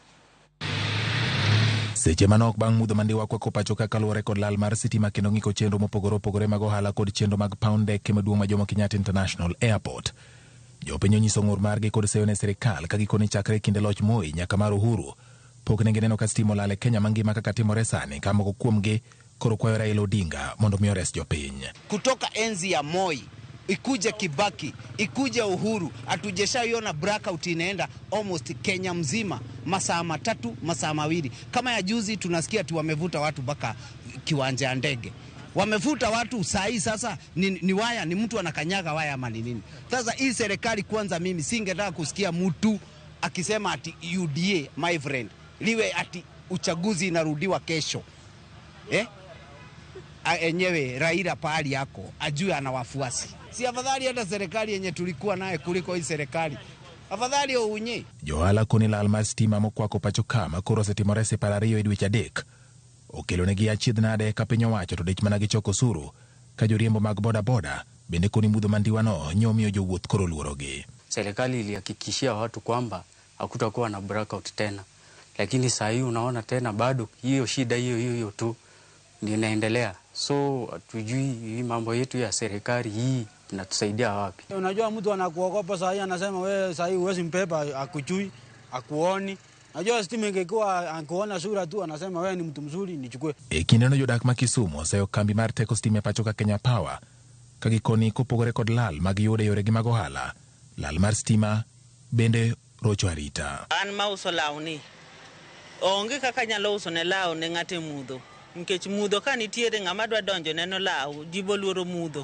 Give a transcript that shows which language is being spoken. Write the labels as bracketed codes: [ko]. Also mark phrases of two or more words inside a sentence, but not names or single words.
[luo] Seche manok bang' mudho mandiwa kwa pachoka kalore kod lal mar sitima kendo ng'iko chenro mopogore opogore mag ohala kod chenro mag paw ndeke maduong' ma Jomo Kenyatta International Airport. Jopiny onyiso ng'ur margi kod seyo ne sirikal ka gikone chakre kinde loch Moi nyaka mar Uhuru pok ne gineno ka stima olal e Kenya mangima kaka timore sani, ka moko kuomgi koro kwayo Raila Odinga mondo mi ores jopiny. [sw] Kutoka enzi ya Moi ikuje Kibaki, ikuje Uhuru, hatujashaiona blackout inaenda almost Kenya mzima, masaa matatu, masaa mawili. Kama ya juzi tunasikia tu wamevuta watu baka kiwanja ya ndege. Wamevuta watu sahi sasa ni waya, ni mtu anakanyaga waya ama ni nini? Sasa hii serikali kwanza, mimi singetaka kusikia mtu akisema ati UDA [en] my friend, [sw] liwe ati uchaguzi inarudiwa kesho. Enyewe Raila pahali yako ajue ana wafuasi. Si afadhali hata serikali yenye tulikuwa naye kuliko hii serikali. Afadhali ounye. [luo] Johala koni lal mar stima mokwako pachoka makoro osetimore separario e dweche adek okelo negi achiedh nade ka piny owacho to dich mana gichoko osuru ka joriembo mag boda boda bende koni mudho mandiwano nyomiyo jowuoth koro luorogi. [sw] Serikali ilihakikishia watu kwamba hakutakuwa na blackout tena, lakini saa hii unaona tena bado hiyo shida hiyo tu ndio inaendelea. So hatujui hii mambo yetu ya serikali hii inatusaidia wapi. Unajua mtu anakuogopa saa hii, anasema wewe saa hii huwezi mpepa, akujui, akuoni. Najua stima ingekuwa akuona sura tu anasema wewe ni mtu mzuri nichukue. [luo] Kindeno jodak ma Kisumu oseyo kambi mar teko stima pachoka Kenya Power ka gikoni kopogore kod lal mag yude yore gi mag ohala. Lal mar stima bende rocho arita. An mauso lawni onge kaka nyalo uso ne law ne ng'ate mudho, nikech mudho ka nitiere ng'ama dwa donjo neno law jibo luoro mudho.